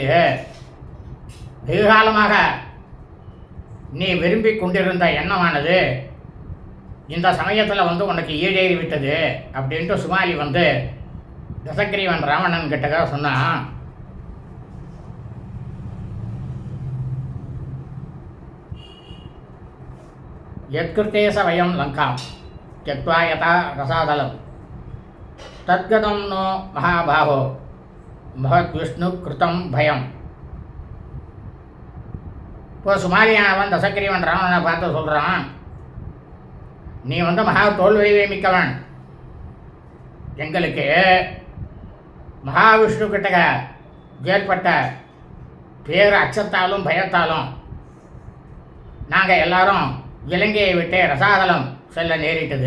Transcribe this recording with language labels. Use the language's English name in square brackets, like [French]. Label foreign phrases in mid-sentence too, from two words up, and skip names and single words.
[Sanskrit] வெகுகாலமாக நீ விரும்பி கொண்டிருந்த எண்ணமானது இந்த சமயத்தில் உனக்கு ஈடேறி விட்டது அப்படின்ட்டு சுமாலி தசகிரீவன் ராவணன் கிட்ட சொன்னான். यत्कृते च वयं लङ्काम् त्यक्त्वा यथा रसादलं तद्गतं नो महाबाहो महद्विष्णु कृतं भयம். [Tamil] இப்போ சுமாலியானவன் தசகிரீவன் ராவணனை பார்த்து சொல்கிறான், நீ மகா தோல்வியை மிக்கவன். எங்களுக்கு மகாவிஷ்ணு கிட்ட ஏற்பட்ட பேர் அச்சத்தாலும் பயத்தாலும் நாங்கள் எல்லாரும் இலங்கையை விட்டு ரசாதலம் செல்ல நேரிட்டது.